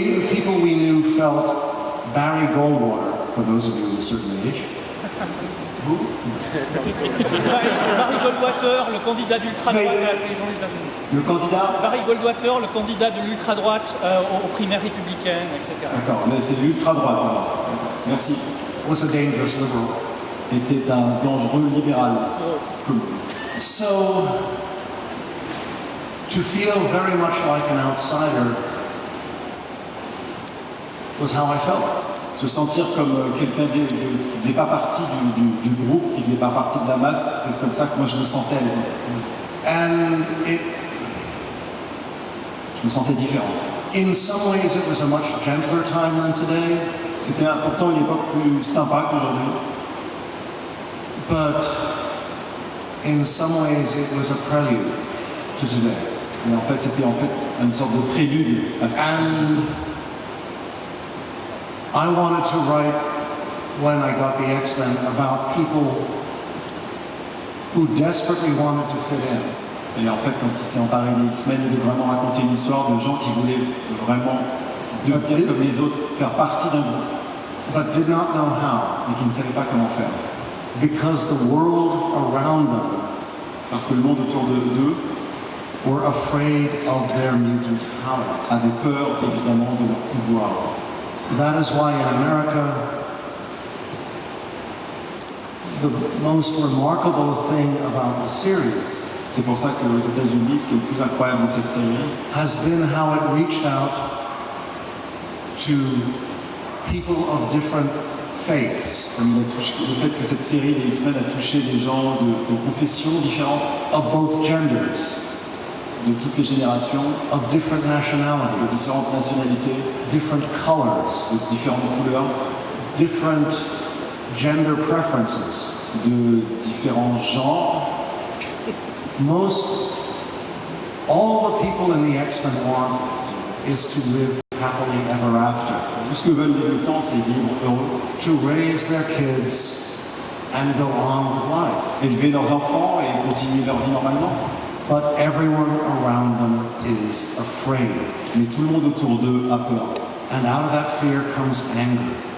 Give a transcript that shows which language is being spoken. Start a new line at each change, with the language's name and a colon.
English: People we knew felt Barry Goldwater, for those of you of a certain age.
French: Barry Goldwater, le candidat d'ultra-droite à la présidence des États-Unis. Le candidat. Barry Goldwater, le candidat de l'ultra-droite aux primaires républicaines, etc. D'accord, mais c'est l'ultra-droite alors. Merci.
English: Was a dangerous liberal.
French: Était un dangereux libéral.
English: So, to feel very much like an outsider was how I felt.
French: Se sentir comme quelqu'un qui ne faisait pas partie du groupe, qui ne faisait pas partie de la masse, c'est comme ça que moi je me sentais.
English: And
French: je me sentais différent.
English: In some ways it was a much gentler time than today.
French: C'était pourtant une époque plus sympa qu'aujourd'hui.
English: But in some ways it was a prelude to today.
French: Mais en fait, c'était une sorte de prélude à ce
English: And I wanted to write, when I got the X-Men, about people who desperately wanted to fit in.
French: Et en fait, quand il s'est emparé des X-Men, il voulait vraiment raconter une histoire de gens qui voulaient vraiment devenir comme les autres, faire partie d'un groupe,
English: but did not know how.
French: mais qui ne savaient pas comment faire.
English: Because the world around them
French: Parce que le monde autour d'eux
English: were afraid of their mutant powers.
French: avait peur, évidemment, de leur pouvoir.
English: That is why in America, the most remarkable thing about the series
French: C'est pour ça qu'aux États-Unis, ce qui est le plus incroyable dans cette série,
English: has been how it reached out to people of different faiths,
French: comme il a touché, le fait que cette série des X-Men a touché des gens de confessions différentes,
English: of both genders,
French: de toutes les générations,
English: of different
French: de
English: nationalities,
French: différentes nationalités,
English: different colors,
French: de différentes couleurs,
English: different gender preferences.
French: de différents genres.
English: All the people in the X-Men want is to live happily ever after,
French: Tout ce que veulent les mutants, c'est vivre heureux,
English: to raise their kids and go on with life.
French: élever leurs enfants et continuer leur vie normalement.
English: But everyone around them is afraid.
French: Mais tout le monde autour d'eux a peur.
English: And out of that fear comes anger.